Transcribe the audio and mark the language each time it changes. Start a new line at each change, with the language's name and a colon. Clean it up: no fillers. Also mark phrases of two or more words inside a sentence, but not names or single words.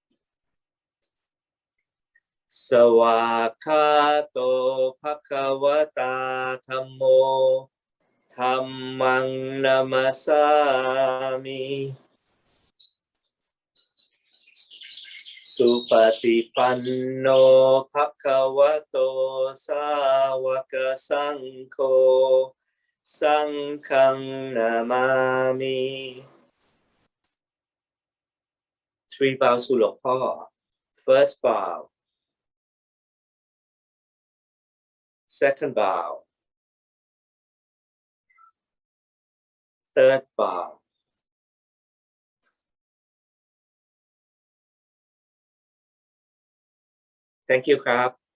Pali: Sawakato Bhagavata Dhammo Dhammang Namasami Supatipanno Bhagavato Sāvaka Saṅkho Saṅghang Namami.
English: 3 bows to Luangพ่อ. First bow. Second bow. Third bow. Thank you, Krab.